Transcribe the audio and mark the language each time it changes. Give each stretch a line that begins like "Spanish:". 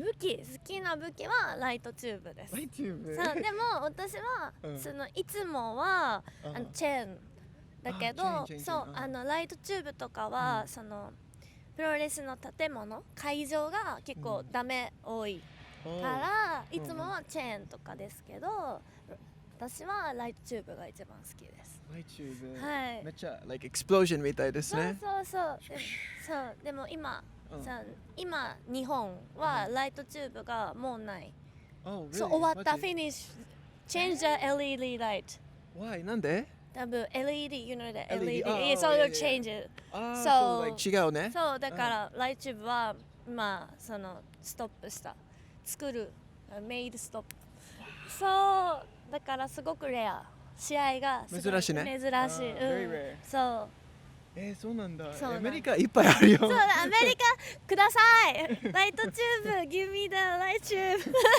Japanese: 好きな武器はライトチューブです。そう、でも私は、いつもはチェーンだけど、そうライトチューブとかは、プロレスの建物会場が結構ダメ多いから、いつもはチェーンとかですけど、私はライトチューブが一番好きです。ライトチューブ、はい、めっちゃエクスプロージョンみたいですね。そうでも今日本はライトチューブがもうない。そう、終わった。フィニッシュ。
English: Change the LED light。 Why？
Japanese: なんで？多分
English: LED、you know the LED。 そう、change it。
Japanese: そう、違うね。そう、だからライトチューブはストップした。作る。
English: made stop。
Japanese: そう、だからすごくレア。試合が珍しいね。珍しい。そう。そうなんだ。アメリカいっぱいあるよ。そうだ、アメリカください。ライトチューブ、
English: give me the light tube。